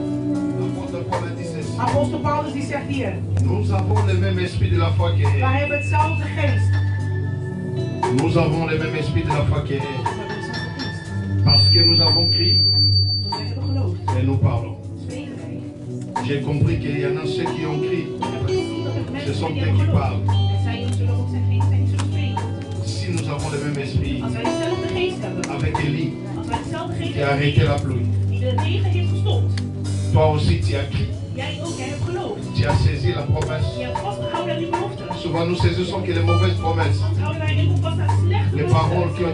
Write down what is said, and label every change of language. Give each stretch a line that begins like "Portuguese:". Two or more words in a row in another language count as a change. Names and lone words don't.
French: L'apôtre Paul a dit ceci.
Dutch: Apostel Paulus die zegt hier,
French: Nous avons le même esprit de la foi qui est.
Dutch: wij hebben hetzelfde geest.
French: Nous avons le même esprit de la foi qui est. Parce que nous avons crié
Dutch: Wij hebben geloofd.
French: et nous parlons.
Dutch: Spreken wij.
French: J'ai compris qu'il y en a ceux qui ont crié.
Dutch: Ik heb gezien dat er
French: Ce
Dutch: mensen
French: sont
Dutch: zijn die
French: eux
Dutch: hebben
French: qui
Dutch: geloofd.
French: parlent.
Dutch: En zij zullen ook zijn geest zijn die zullen spreken.
French: Si nous avons le même esprit
Dutch: Als wij dezelfde geest hebben,
French: avec Élie
Dutch: als wij dezelfde geest
French: qui a
Dutch: hebben
French: arrêté la pluie,
Dutch: die de regen heeft gestopt,
French: toi aussi tu as crié,
Dutch: jij ook, jij hebt geloofd.
French: tu as saisi la promesse.
Dutch: Je hebt vastgehouden aan die belofte.
French: Souvent nous saisissons que les mauvaises promesses,
Dutch: Soms houden wij in vast aan slechte
French: les paroles qui